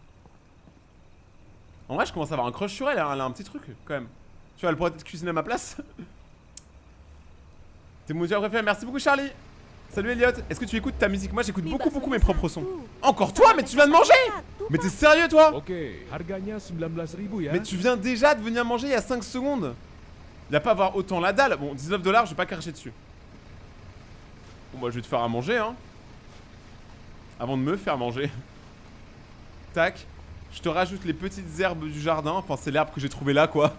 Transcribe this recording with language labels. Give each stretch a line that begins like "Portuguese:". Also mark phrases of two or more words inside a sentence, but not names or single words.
French: En vrai, je commence à avoir un crush sur elle. Elle a un petit truc quand même. Tu vois, elle pourrait peut-être cuisiner à ma place. T'es mon dieu préféré. Merci beaucoup, Charlie. Salut, Elliot. Est-ce que tu écoutes ta musique? Moi, j'écoute beaucoup mes propres sons. Encore toi? Mais tu viens de manger? Mais t'es sérieux, toi?
Indonesian: Ok, harganya 19.000 ya.
French: Mais tu viens déjà de venir manger il y a 5 secondes. Il va pas avoir autant la dalle. Bon, 19 $, je vais pas cracher dessus. Bon, moi, je vais te faire à manger, hein. Avant de me faire manger. Tac. Je te rajoute les petites herbes du jardin. Enfin, c'est l'herbe que j'ai trouvée là, quoi.